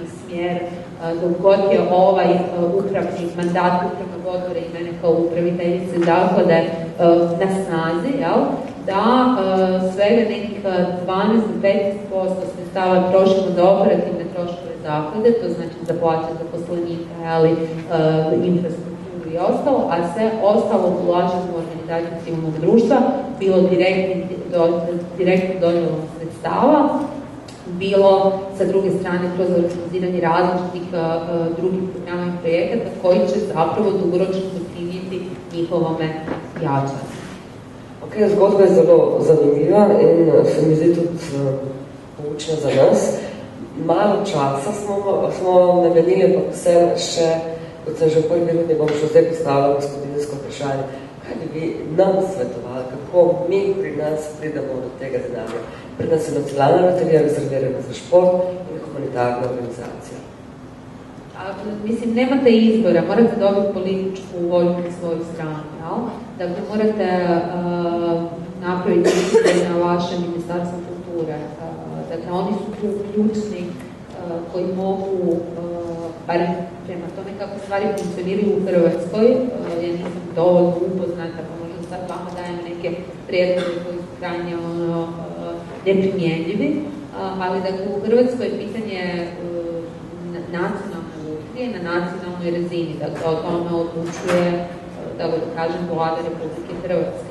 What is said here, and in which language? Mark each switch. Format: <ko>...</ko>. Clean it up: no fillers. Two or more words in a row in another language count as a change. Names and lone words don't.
<hr>smjer dok god je ovaj upravni mandat upravnog odbora i mene kao upraviteljice zaklade na snazi, da svega nekih 12-15% sredstava trošimo za operativne troškove zaklade, to znači za plaće zaposlenika, infrastrukturu i ostalo, a sve ostalo ulažemo u organizaciju civilnog društva, bilo direktno dodjelom sredstava, bilo sa druge strane kroz organiziranje različitih drugih programa i projekata koji će zapravo dugoročno doprinijeti njihovome jačanju.</hr> <sl>Ok, zgodba je zelo zanimiva in se mi zdi tudi poučna za nas. Malo časa smo vam namenili, ampak vse še, kot sem že v prvi minuti, bom še zdaj postavila gospodinsko vprašanje. Kaj bi vi nam svetovali, kako mi pri nas pridemo do tega denarja? Pred nas je nacionalna loterija rezervirana za šport in humanitarna organizacija.</sl> <hr>Mislim, nemate izbora, morate dobiti političku volju na svoju stranu, Dakle, morate napraviti izbor na vaše ministarstvo kulture. Dakle, oni su tu ključni koji mogu, barem prema tome kako stvari funkcioniraju u Hrvatskoj, ja nisam dovoljno upoznata, pa možda sad vama dajem neke prijedloge koji su krajnje neprimjenjivi, ali dakle u Hrvatskoj je pitanje nacionalne lutrije na nacionalnoj razini, dakle o tome odlučuje, da kažem, Vlada Republike Hrvatske.</hr>